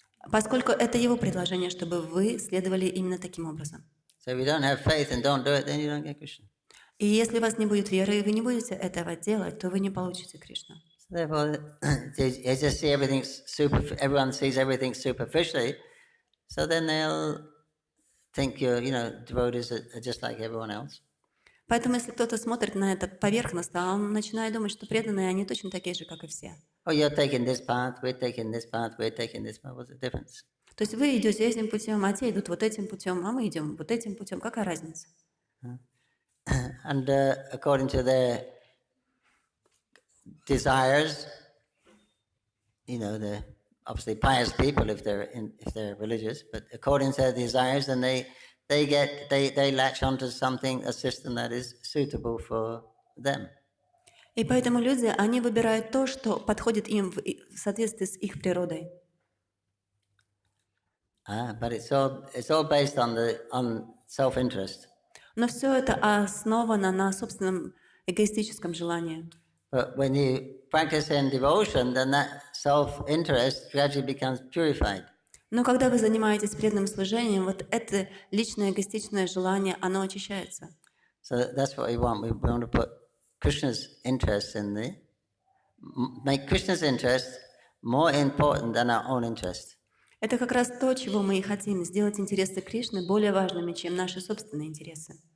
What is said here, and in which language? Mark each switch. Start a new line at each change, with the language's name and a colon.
Russian: Поскольку это его предложение, чтобы вы следовали именно таким образом.
English: So if you don't have faith and don't do it, then you don't get Krishna.
Russian: И если у вас не будет веры, и вы не будете этого делать, то вы не получите Кришну.
English: So therefore, they just see everything everyone sees everything superficially, so then they'll think devotees are just like everyone else.
Russian: Поэтому, если кто-то смотрит на это поверхностно, он начинает думать, что преданные, они точно такие же, как и все.
English: Oh, you're taking this path, we're taking this path, we're taking this path. What's the difference?
Russian: То есть вы идете этим путем, а те идут вот этим путем, а мы идем вот этим путем. Какая разница?
English: And according to their desires, they're obviously pious people if they're religious, but according to their desires, then they latch onto something, a system that is suitable for them.
Russian: И поэтому люди, они выбирают то, что подходит им в соответствии с их природой.
English: But it's all based on self-interest.
Russian: Но все это основано на собственном эгоистическом желании.
English: But when you practice in devotion, then that self-interest gradually becomes purified.
Russian: Но когда вы занимаетесь преданным служением, вот это личное эгоистичное желание, оно очищается.
English: So that's what we want. We want to put Krishna's interest make Krishna's interest more important than our own interest.
Russian: Это как раз то, чего мы и хотим, сделать интересы Кришны более важными, чем наши собственные интересы.